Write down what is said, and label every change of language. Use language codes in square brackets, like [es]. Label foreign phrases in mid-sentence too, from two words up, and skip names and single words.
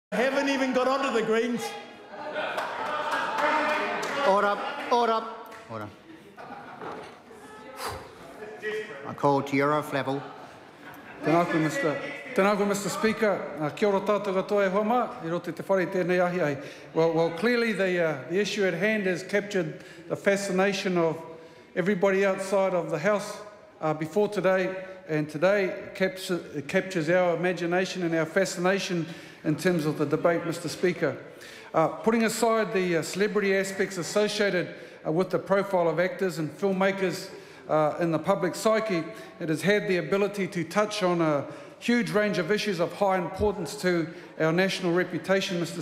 [en] Haven't even got onto the Greens. Order, order, order. I call to Euro Flavell. [mi] Tēnā koe, [en] Mr. Speaker. [mi] Kia ora tātou katoa e hoa I roto te whare tēnei ahi ai. [en] Well, clearly the issue at hand has captured the fascination of everybody outside of the House before today, and today it captures our imagination and our fascination in terms of the debate, Mr. Speaker. Putting aside the celebrity aspects associated with the profile of actors and filmmakers in the public psyche, it has had the ability to touch on a huge range of issues of high importance to our national reputation, Mr.